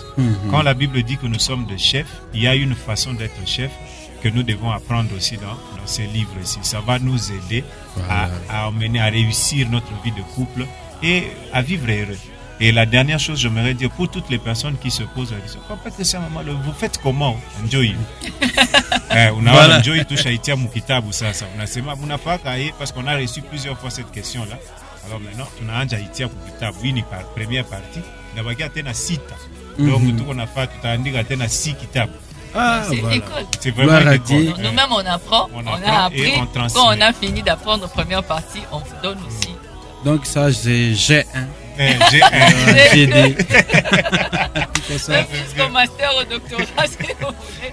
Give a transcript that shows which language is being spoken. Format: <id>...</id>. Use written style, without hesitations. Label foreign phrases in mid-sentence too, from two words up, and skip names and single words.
<fr>Quand la Bible dit que nous sommes des chefs, il y a une façon d'être chef que nous devons apprendre aussi dans ces livres-ci. Ça va nous aider à emmener, à réussir notre vie de couple et à vivre heureux. Et la dernière chose, j'aimerais dire pour toutes les personnes qui se posent la question, papa, maman, vous faites comment?</fr> <sw>Enjoy. Voilà. Enjoy</sw> <fr>touche à</fr> <sw>itia mukitabu sasa. Unasema munafaka</sw> <fr>parce qu'on a reçu plusieurs fois cette question-là. Alors maintenant,</fr> <sw>tunaanja itia mukitabu. Hii ni</sw> <fr>première partie.</fr> <sw>Nabakia tena sita. Donc tuko nafaa tutaandika tena 6 kitabu.</sw> <fr>Ah, c'est voilà. École. C'est vraiment école. Nous-mêmes, on apprend, on a appris. Quand on a fini d'apprendre la première partie, on vous donne aussi. Donc ça, c'est G1. G1. GD. Jusqu'au master, au doctorat, si vous voulez.</fr>